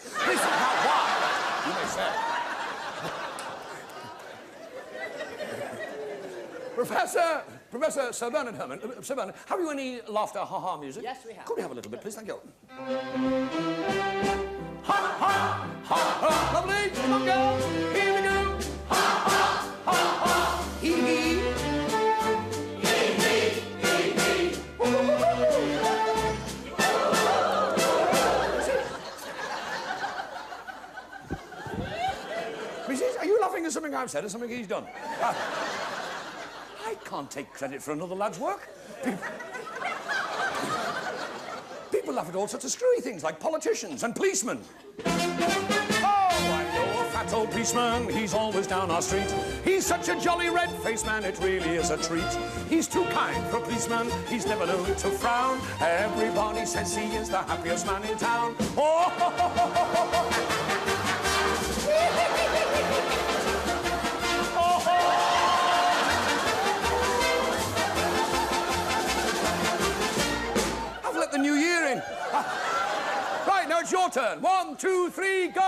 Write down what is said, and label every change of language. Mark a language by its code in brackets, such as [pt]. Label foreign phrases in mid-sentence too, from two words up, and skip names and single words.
[en] This is not why, you may say. Professor Sir Bernard Herman, Sir Bernard, have you any laughter ha-ha music? Yes, we have. Could we have a little bit, please? Thank you. Ha-ha, ha-ha, lovely. Come on, girls. Here we go. Ha-ha, ha-ha, hee-hee. Mrs., are you laughing at something I've said or something he's done? I can't take credit for another lad's work. People laugh at all sorts of screwy things, like politicians and policemen. Oh, I know a fat old policeman, he's always down our street. He's such a jolly red-faced man, it really is a treat. He's too kind for a policeman, he's never known to frown. Everybody says he is the happiest man in town. Oh, ho, ho, ho, ho, ho. I've let the new year in. Right, now it's your turn. 1, 2, 3, go!